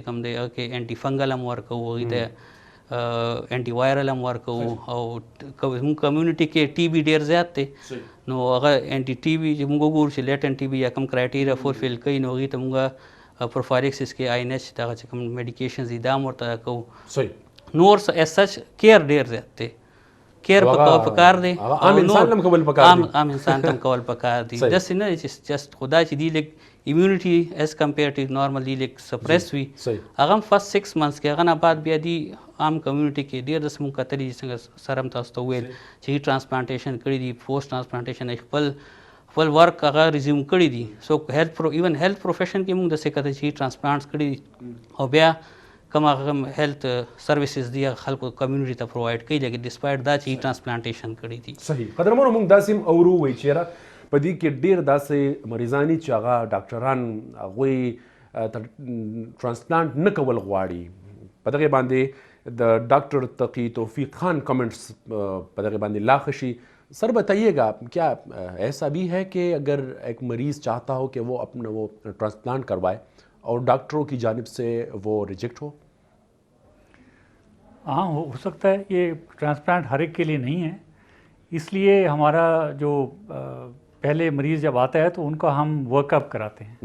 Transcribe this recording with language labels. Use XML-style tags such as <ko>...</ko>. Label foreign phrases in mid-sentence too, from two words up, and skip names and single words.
<ps>کوم دی هغه کې</ps> <en>anti fungal</en> <ps>هم ورکوو هغې ته</ps> <en>anti viral</en> <ps>هم ورکوو او زموږ کمیونټي کې ټي بي ډېر زیات دی نو هغه</ps> <en>anti TB</en> <ps>چې مونږ وګورو چې</ps> <en>latent TB</en> <ps>یا کوم</ps> <en>criteria fulfil</en> <ps>کوي نو هغې ته مونږ پروفایلیکسس کې آی ان ایچ دغه چې کوم میډیکیشنز دي دا هم ورته کوو نور</ps> <en>as such care</en> <ps>ډېر زیات دی کیر پکار دی عام انسان هم کول پکار دی عام انسان هم کول پکار دی داسې نه چې جست خدا چې دی لږ</ps> <en>immunity as compared to normal</en> <ps>دی لږ سپریس وي هغه هم</ps> <en>first 6 months</en> <ps>کې هغه نه بعد بیا دی عام کمیونټي کې ډېر داسې مونږ کتلي دي څنګه سره هم تاسو ته وویل چې ټرانسپلانټیشن کړي دي</ps> <en>post transplantation</en> <ps>خپل ورک هغه ریزیوم کړي دي</ps> <en>so even health profession</en> <ps>کې مونږ داسې کته چې ټرانسپلانټس کړي دي او بیا کوم هغه</ps> <en>health services</en> <ps>دي خلکو کمیونټي ته پرووایډ کوي لکه ډسپایټ دا چې ټرانسپلانټیشن کړي دي صحیح قدرمنو مونږ داسې هم اورو وایي چېرې په دې کې ډېر داسې مریضان دي چې هغه ډاکټران هغوی ټرانسپلانټ نه کول غواړي په دغې باندې د ډاکٹر تقی توفیق خان کمنٹس په دغې باندې لاخ شي</ps> <ur>سر بتائیے گا کیا ایسا بھی ہے کہ اگر ایک مریض چاہتا ہو کہ وہ اپنا وہ ٹرانسپلانٹ کروائے اور ڈاکٹروں کی جانب سے وہ ریجیکٹ ہو؟ ہاں ہو سکتا ہے یہ ٹرانسپلانٹ ہر ایک کے لیے نہیں ہے اس لیے ہمارا جو پہلے مریض جب آتا ہے تو ان کا ہم ورک اپ کراتے ہیں</ur>